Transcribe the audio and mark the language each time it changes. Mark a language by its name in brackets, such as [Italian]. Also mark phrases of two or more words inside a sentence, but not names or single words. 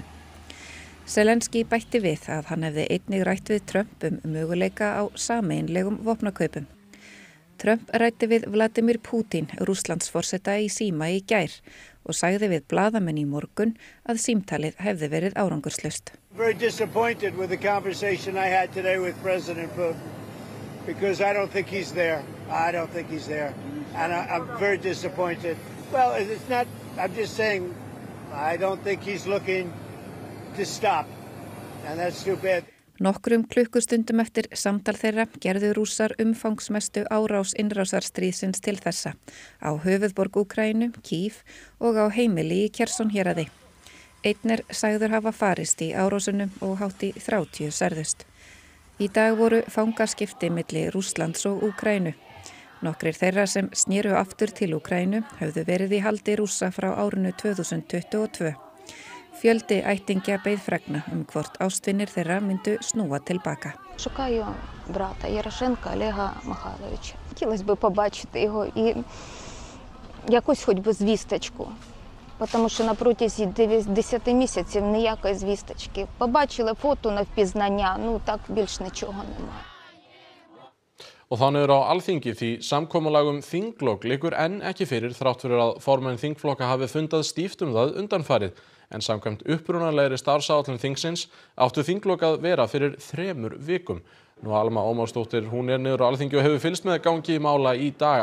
[Icelandic] Zelenský bætti við að hann hefði einnig rætt við Trump möguleika á sameiginlegum vopnakaupum. Trump ræddi við Vladimir Putin, Rússlandsforseta í síma í gær og sagði við blaðamenn í morgun að símtalið hefði verið árangurslaust. [English] Very disappointed with the conversation I had today with President Putin because I don't think he's there. And I'm very disappointed. Well, it's not, I'm just saying I don't think he's looking to stop. And that's too bad. [Icelandic] Nokkrum klukkustundum eftir samtal þeirra gerðu Rússar umfangsmestu árás innrásarstríðsins til þessa á höfuðborg Úkraínu, Kyiv og á heimili í Kherson héraði. Einn sagður hafa farist í árásunum og hátt í 30 særðust. Í dag voru fangaskipti milli Rússlands og Úkraínu. Nokkrir þeirra sem snéru aftur til Úkraínu höfðu verið í haldi Rússa frá árinu 2022. Fjöldi ættingja beið fregna hvort ástvinir þeirra myndu snúa tilbaka. [Ukrainian] Шукаю брата Ярошенка Олега Михайловича. Хотілося б побачити його і якусь хоч би звісточку. Тому що на протязі 10 місяців ніякої звісточки. Побачили фото на впізнання, так більш нічого немає. [Icelandic] Og þá niður á Alþingi því samkomulag þinglok liggur enn ekki fyrir þrátt fyrir að formenn þingflokka hafi fundað stíft það undanfarið. En samkvæmt upprunalegri starfsáætlun þingsins áttu þinglok að vera fyrir 3 vikum. Nú Alma Ómarsdóttir, hún niður á Alþingi og hefur fylgst með gangi mála í dag.